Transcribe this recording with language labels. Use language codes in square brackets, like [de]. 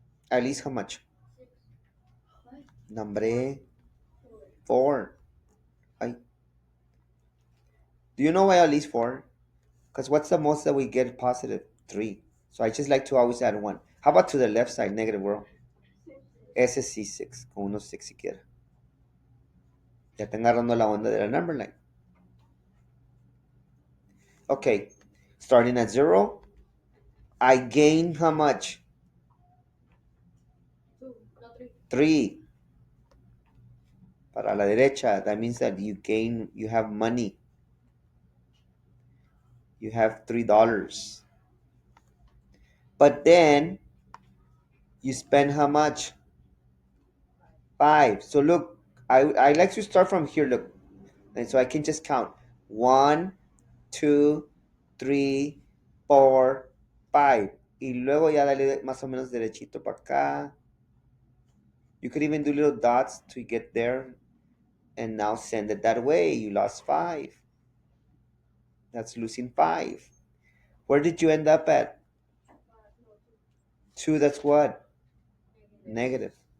[en] At least how much? Number 4. Ay. Do you know why at least 4? Because what's the most that we get positive? 3. So I just like to always add 1. How about to the left side, negative world? [es] Ese sí 6, con unos 6 siquiera. Ya están agarrando la onda de la number line. [en] Okay, starting at 0, I gain how much? 3. [es] Para la derecha, [en] that means that you have money. You have $3. But then, you spend how much? 5. So look, I like to start from here, look. And so I can just count. 1, 2, 3, 4, 5. [es] Y luego ya dale más o menos derechito para acá. [en] You could even do little dots to get there. And now send it that way. You lost 5. That's losing 5. Where did you end up at? 2, that's what? Negative.